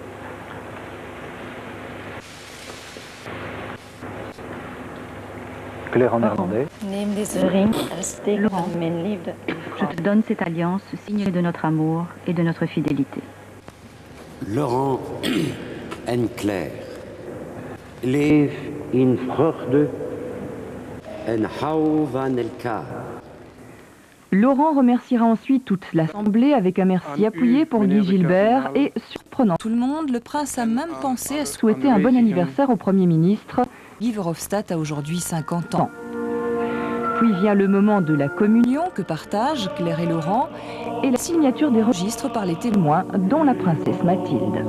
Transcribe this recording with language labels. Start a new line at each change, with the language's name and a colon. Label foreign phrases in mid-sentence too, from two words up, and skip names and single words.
French: Claire en néerlandais. Laurent, je te donne cette alliance signée de notre amour et de notre fidélité.
Dutch: Laurent en Claire, leef in vreugde en hou van elkaar.
French: Laurent remerciera ensuite toute l'Assemblée avec un merci appuyé pour Guy Gilbert et, surprenant tout le monde, le prince a même pensé à souhaiter un bon anniversaire au Premier ministre. Guy Verhofstadt a aujourd'hui 50 ans. Puis vient le moment de la communion que partagent Claire et Laurent et la signature des registres par les témoins, dont la princesse Mathilde.